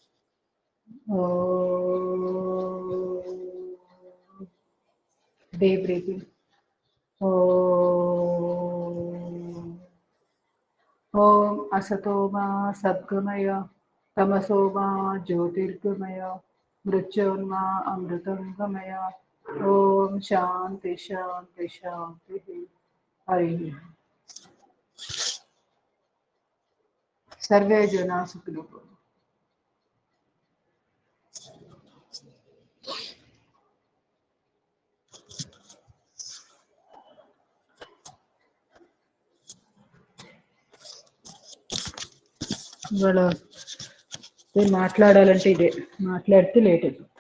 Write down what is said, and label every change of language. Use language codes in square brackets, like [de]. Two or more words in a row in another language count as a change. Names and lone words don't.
[en] Deep breathing. [sa] ओम् असतोमा सद्गमय तमसोमा ज्योतिर्गमय मृत्युन्मा अमृतंगमय. ओम् शान्ति शान्ति शान्ति. Hari. सर्वे जन सुखिनो भवन्तु. [te] ఇవాళ మాట్లాడాలంటే ఇదే మాట్లాడితే లేట్ అయిపోతా.